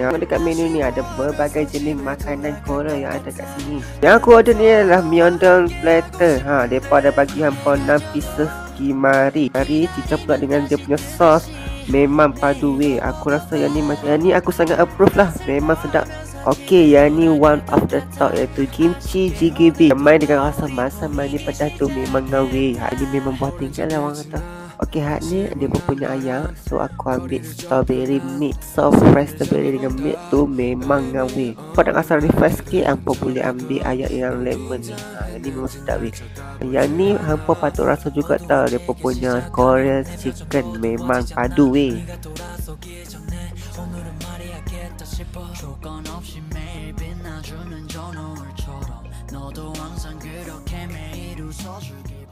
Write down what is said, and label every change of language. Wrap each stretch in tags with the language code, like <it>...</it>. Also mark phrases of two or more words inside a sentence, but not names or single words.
<ms>Dekat menu ni ada berbagai jenis makanan Korea yang ada kat sini. Yang aku order ni adalah myeongdong platter. Depa ada bagi hampa 6 pieces kimari. Kari dicampur dengan dia punya sos. Memang padu weh. Aku rasa yang ni aku sangat approve lah. Memang sedap. Okey, yang ni</ms> <en>one of the top</en> <ms>iaitu kimchi jjigae. Main dengan rasa masam manis pedas tu memang ngawi. Hak ni memang buah tinggal lah orang kata. Okey, hak ni dia punya ayam. So aku ambil</ms> <en>strawberry mix. Soft fresh strawberry</en> <ms>dengan milk tu memang ngawi. Kau nak rasa refresh sikit, hampa boleh ambil ayam yang lemon ni. Yang ni memang sedap weh. Yang ni hampa patut rasa juga tau. Dia punya</ms> <en>Korean chicken</en> <ms>memang padu weh.</ms> <ko>조건 없이 매일 빛나주는 저 노을처럼 너도 항상 그렇게 매일 웃어줄</ko>